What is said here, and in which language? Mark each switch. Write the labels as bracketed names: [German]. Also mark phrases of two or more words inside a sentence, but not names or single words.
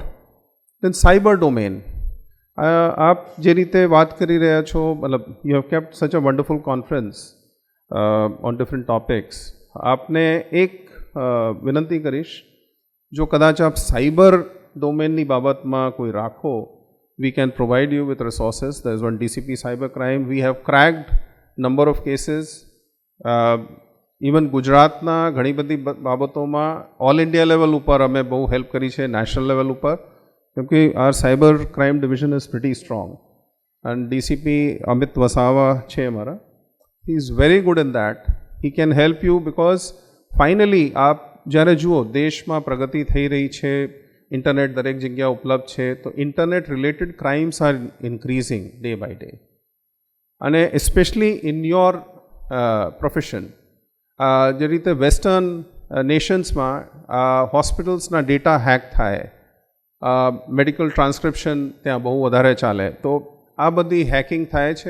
[English] then cyber domain. [Gujarati] આપ જે રીતે વાત કરી રહ્યા છો, મતલબ [English] you have kept such a wonderful conference on different topics. [Gujarati] આપને એક વિનંતી કરીશ, જો કદાચ આપ સાયબર ડોમેનની બાબતમાં કોઈ રાખો, [English] we can provide you with resources. There is one DCP cyber crime. We have cracked number of cases. [Gujarati] Even ગુજરાતના ઘણી બધી બાબતોમાં [English] all India level [Gujarati] ઉપર અમે બહુ હેલ્પ કરી છે, [English] national level [Gujarati] ઉપર, કેમકે [English] our cyber crime division is pretty strong. [Gujarati] And DCP અમિત વસાવા છે અમારા. [English] He is very good in that. He can help you because finally [Gujarati] આપ જ્યારે જુઓ દેશમાં પ્રગતિ થઈ રહી છે, ઇન્ટરનેટ દરેક જગ્યા ઉપલબ્ધ છે, તો [English] internet related crimes are increasing day by day. [Gujarati] અને [English] especially in your profession, [Gujarati] જે રીતે [English] western nations [Gujarati] હોસ્પિટલ્સના ડેટા હેક થાય, [English] medical transcription [Gujarati] ત્યાં બહુ વધારે ચાલે, તો આ બધી હેકિંગ થાય છે.